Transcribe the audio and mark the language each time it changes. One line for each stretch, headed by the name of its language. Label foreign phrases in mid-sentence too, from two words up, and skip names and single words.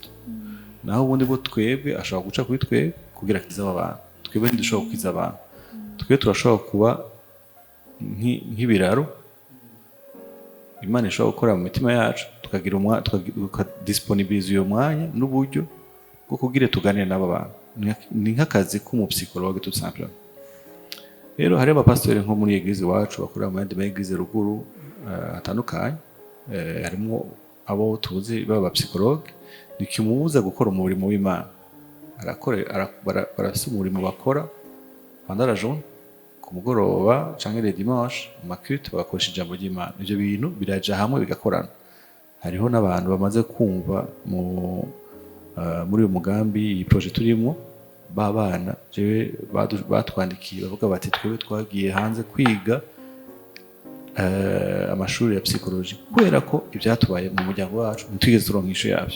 Rundi: Naho ubundi bwo twebwe ashobora guca kuri twebwe kugira akize abantu, twebwe ntidushobora gukiza abantu. Twebwe turashobora kuba nk'ibiraro Imana ishobora gukora mu mitima yacu, tukadisponibiliza uyo mwanya n'uburyo bwo kugira tuganire n'aba bantu. Ni nk'akazi k'umupsikologe
French: tout simplement.
Rundi: Rero hari abapastori nko muri eglise wacu bakorera mu yandi ma eglise ruguru atandukanye, harimo abo tuzi baba psychologue, nikimubuza gukora umurimo w'Imana. Barafise umurimo bakora
French: pendant la journée,
Rundi: ku mugoroba canke
French: le dimanche
Rundi: mu maculte bakoresha ijambo ry'Imana. Ivyo bintu biraja hamwe bigakorana. Hariho n'abantu bamaze kumva muri uyu mugambi iyi projet turimo, babana jewe batwandikiye bavuga bati twebwe twagiye hanze kwiga amashuri ya psychologie kubera ko ibyatubaye mu muryango wacu ntitwigeze turonka isho yavyo.